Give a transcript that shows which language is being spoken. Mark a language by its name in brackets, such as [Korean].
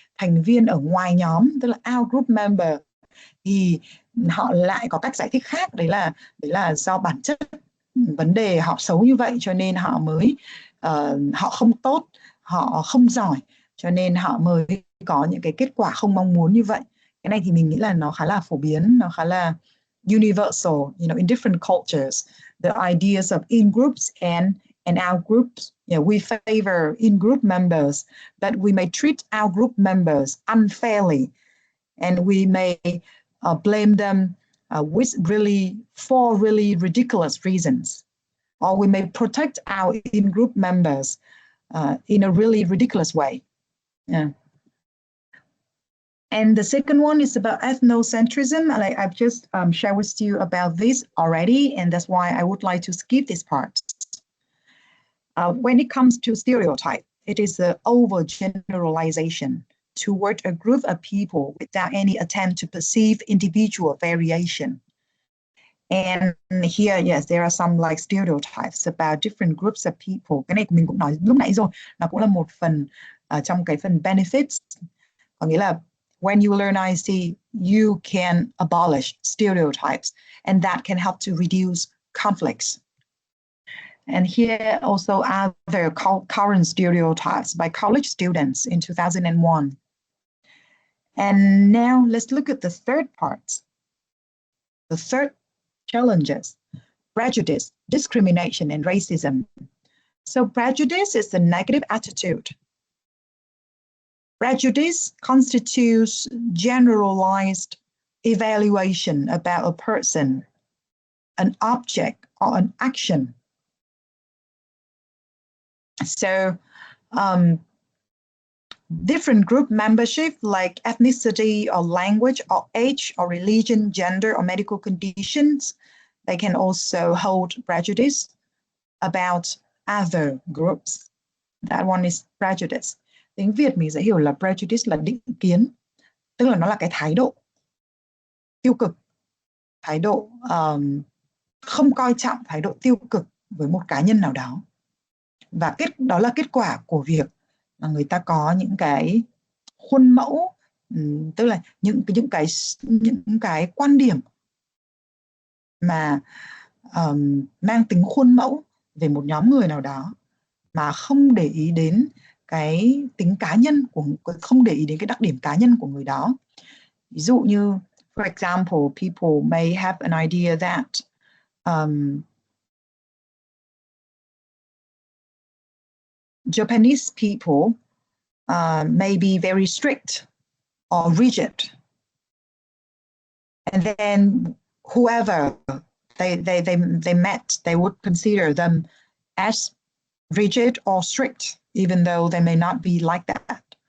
[Vietnamese] thành viên ở ngoài nhóm, tức là out group member, thì họ lại có cách giải thích khác, đấy là do bản chất vấn đề họ xấu như vậy cho nên họ mới họ không tốt, họ không giỏi, cho nên họ mới có những cái kết quả không mong muốn như vậy. Cái này thì mình nghĩ là nó khá là phổ biến, nó khá là universal, [English] in different cultures, the ideas of in groups and out groups. We favor in group members, but we may treat out group members unfairly, and we may blame them for really ridiculous reasons, or we may protect our in group members in a really ridiculous way. Yeah. And the second one is about ethnocentrism. I've just shared with you about this already, and that's why I would like to skip this part. When it comes to stereotype, it is an overgeneralization toward a group of people without any attempt to perceive individual variation. And here, yes, there are some like stereotypes about different groups of people. [Vietnamese] Cái này mình cũng nói lúc nãy rồi, nó cũng là một phần trong cái phần benefits. Có nghĩa là [English] when you learn IC, you can abolish stereotypes, and that can help to reduce conflicts. And here also other current stereotypes by college students in 2001. And now let's look at the third part. The third challenges: prejudice, discrimination, and racism. So prejudice is a negative attitude. Prejudice constitutes generalized evaluation about a person, an object, or an action. So different group membership like ethnicity or language or age or religion, gender or medical conditions, they can also hold prejudice about other groups. That one is prejudice. [Vietnamese] Tiếng Việt mình sẽ hiểu là prejudice là định kiến, tức là nó là cái thái độ tiêu cực, thái độ không coi trọng, thái độ tiêu cực với một cá nhân nào đó. Và đó là kết quả của việc mà người ta có những cái khuôn mẫu, tức là những cái quan điểm mà mang tính khuôn mẫu về một nhóm người nào đó, mà không để ý đến cái tính cá nhân không để ý đến cái đặc điểm cá nhân của người đó. Ví dụ như, [English] for example, people may have an idea that Japanese people may be very strict or rigid, and then whoever they met, they would consider them as rigid or strict, even though they may not be like that.